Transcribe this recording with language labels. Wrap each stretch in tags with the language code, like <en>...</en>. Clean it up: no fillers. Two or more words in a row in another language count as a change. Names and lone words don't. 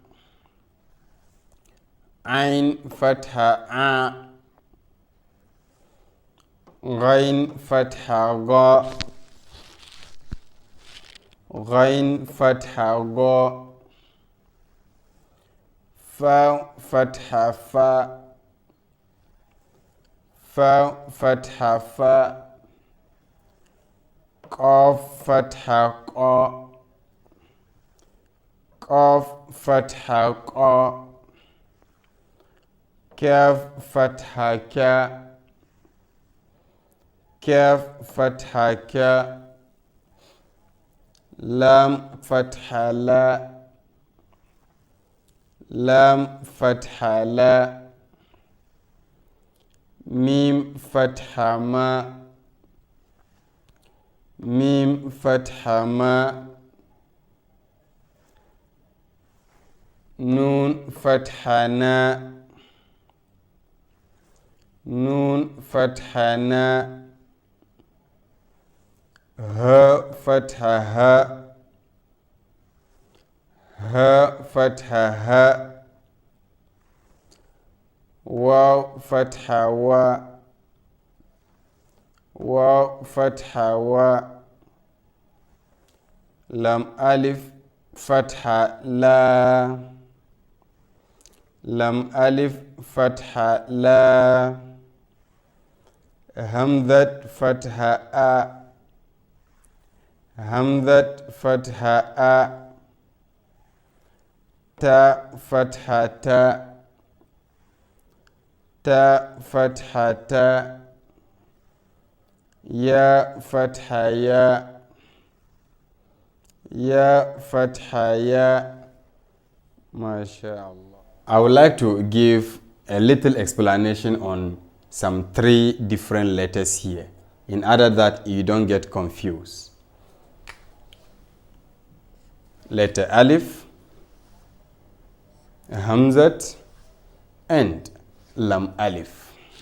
<ar>عين فتحة عَ. غين فتحة غَ. غين فتحة غَ. فاء فتحة فَ. فاء فتحة فَ. قاف فتحة قَ. قاف فتحة قَ. كاف فتحة كَ. كاف فتحة كَ. لام فتحة لَ. لام فتحة لَ. ميم فتحة مَ ميم فتحة مَ نون فتحة نَ, نون فتحة نَ هاء فتحة هَ, هاء فتحة هَ واو فتحة وَ واو فتحة وَ لام ألف فتحة لا لام ألف فتحة لا همزة فتحة أَ, همزة فتحة أَ تاء فتحة تَ تاء فتحة تَ ياء فتحة يَ ياء فتحة يَ. ما شاء الله.</ar> <en>I would like to give a little explanation on some 3 different letters here, in order that you don't get confused. Letter alif, hamzat, and lam alif.</en>